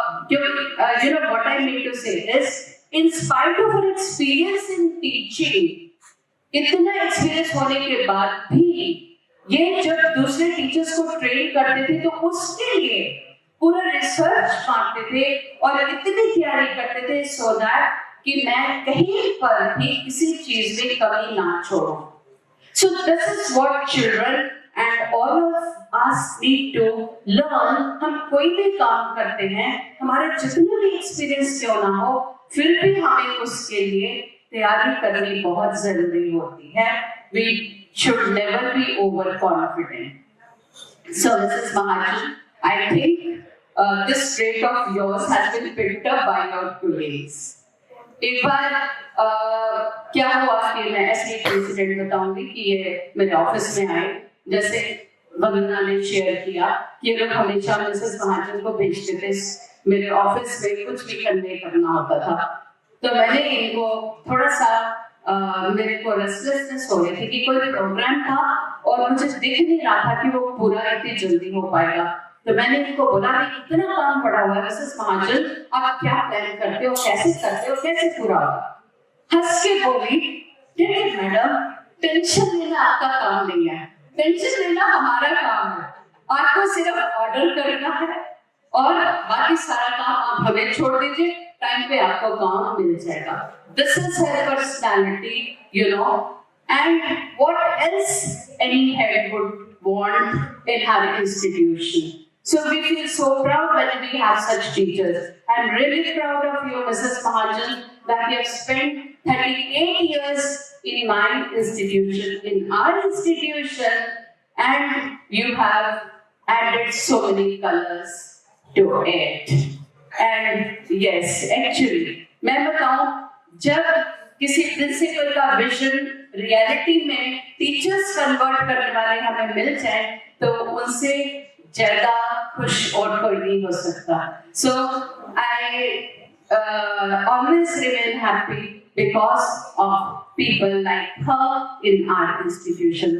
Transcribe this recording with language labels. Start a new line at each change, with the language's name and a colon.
English: You know what I mean to say is, in spite of her experience in teaching,
Hindi: इतना experience होने के बाद भी ये जब दूसरे टीचर्स को ट्रेन करते थे तो उसके लिए पूरा रिसर्च मारते थे और इतनी तैयारी करते थे
English: so that
Hindi: कि मैं कहीं पर भी किसी चीज में कमी ना छोड़ूं.
English: So this is what children and all of us need to learn.
Hindi: हम कोई भी काम करते हैं, हमारे जितने भी एक्सपीरियंस क्यों ना हो, फिर भी हमें उसके लिए तैयारी करनी बहुत जरूरी होती है.
English: We should never be overconfident. So Mrs. Mahajan, I think this trait of yours has been picked up by your colleagues.
Hindi: एक बार क्या हुआ कि मैं ऐसे एक इंसिडेंट बताऊंगी कि ये मेरे ऑफिस में आए. जैसे वंदना ने शेयर किया कि ये लोग हमेशा मिसेस महाजन को भेजते थे मेरे ऑफिस में कुछ भी कन्वे करना होता था. तो मैंने इनको थोड़ा सा मेरे को रेस्टलेसनेस हो रही थी कि कोई प्रोग्राम था और मुझे दिख नहीं रहा था कि वो पूरा इतनी जल्दी हो पाएगा. तो मैंने इनको बोला कि इतना काम पड़ा हुआ है मिसेस महाजन, आप क्या प्लान करते हो, कैसे करते हो, कैसे पूरा होगा. हंस के बोली, ठीक है मैडम, टेंशन लेना आपका काम नहीं है, टेंशन लेना हमारा काम है. आपको सिर्फ ऑर्डर करना है और बाकी सारा काम आप हमें छोड़ दीजिए, टाइम पे आपको काम मिल जाएगा.
English: This is her personality, you know, and what else any head would want in her institution. So we feel so proud when we have such teachers. I'm really proud of you, Mrs. Mahajan, that you have spent 38 years in my institution, in our institution, and you have added so many colors to it. And yes, actually,
Hindi: मैं बताऊं, जब किसी principal का vision reality में teachers convert करने वाले हमें मिल जाए तो उनसे ज्यादा खुश और कोई नहीं हो सकता.
English: So I always remain happy because of people like her in our institution.